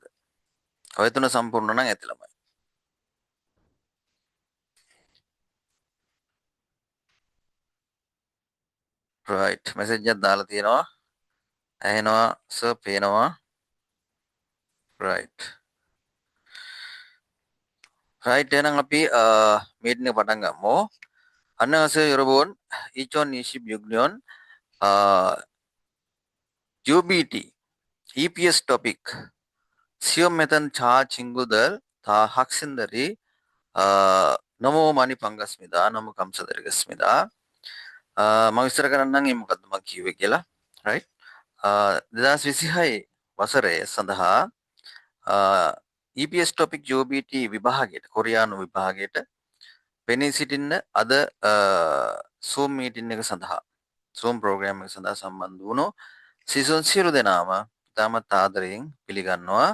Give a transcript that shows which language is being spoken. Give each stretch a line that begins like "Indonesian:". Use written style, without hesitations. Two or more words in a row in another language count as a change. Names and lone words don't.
Sinhala: ඔය තුන සම්පූර්ණ නම් ඇති ළමයි.
English: right message
Sinhala: එකක් දාලා තියෙනවා. ඇහෙනවා සර් පේනවා.
English: right right
Sinhala: එහෙනම් අපි මීටින් එක පටන් ගමු.
Korean: 안녕하세요, 여러분. 2026년 UBT EPS 토픽 시험 메던 자 친구들 다 학생들이 너무 많이 반갑습니다. 너무 감사드리겠습니다.
Sinhala: මම විස්තර කරන්නම් මේ මොකද්ද මම කිව්වේ කියලා. right 2026 වසරේ සඳහා EPS topic UBT විභාගයට කොරියානු විභාගයට පෙනී සිටින්න අද Zoom meeting එක සඳහා Zoom program එක සඳහා සම්බන්ධ වුණු සිසුන් සියලු දෙනාම ඉතාමත් ආදරයෙන් පිළිගන්නවා.